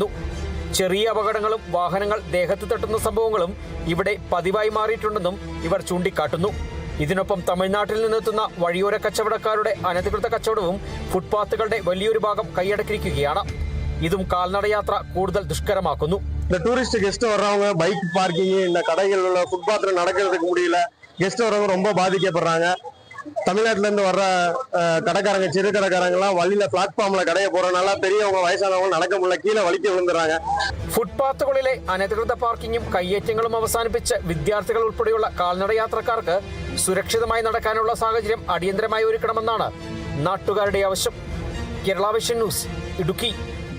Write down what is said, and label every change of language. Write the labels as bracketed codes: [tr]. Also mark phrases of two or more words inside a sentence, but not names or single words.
[ml] ചെറിയ അപകടങ്ങളും വാഹനങ്ങൾ ദേഹത്ത് തട്ടുന്ന സംഭവങ്ങളും ഇവിടെ പതിവായി മാറിയിട്ടുണ്ടെന്നും ഇവർ ചൂണ്ടിക്കാട്ടുന്നു. ഇതിനൊപ്പം തമിഴ്നാട്ടിൽ നിന്നെത്തുന്ന വഴിയോര കച്ചവടക്കാരുടെ അനധികൃത കച്ചവടവും ഫുട്പാത്തുകളുടെ വലിയൊരു ഭാഗം കൈയടക്കിയിരിക്കുകയാണ്. ഇതും കാൽനടയാത്ര കൂടുതൽ ദുഷ്കരമാക്കുന്നു. [ta] இந்த [en] tourist guest [ta] வர்றவங்க [en] bike parking [ta] இந்த கடைகள் உள்ள ஃபுட்பாத்ல நடக்கிறதுக்கு முடியல. கெஸ்ட் வர்றவங்க ரொம்ப பாதிக்கப்படுறாங்க. தமிழ்நாட்டில இருந்து வர்ற கடைக்காரங்க, சிறு கடைக்காரங்கலாம் வழியில பிளாட்ஃபார்ம்ல கடையை போறதுனால பெரியவங்க வயசானவங்க நடக்க முடியல, கீழே வலிக்க விழுந்துறாங்க. [ml] ഫുട്പാത്തുകളിലെ അനധികൃത പാർക്കിങ്ങും കയ്യേറ്റങ്ങളും അവസാനിപ്പിച്ച് വിദ്യാർത്ഥികൾ ഉൾപ്പെടെയുള്ള കാൽനട യാത്രക്കാർക്ക് സുരക്ഷിതമായി നടക്കാനുള്ള സാഹചര്യം അടിയന്തരമായി ഒരുക്കണമെന്നാണ് നാട്ടുകാരുടെ ആവശ്യം. കേരള വിഷൻ ന്യൂസ്, ഇടുക്കി.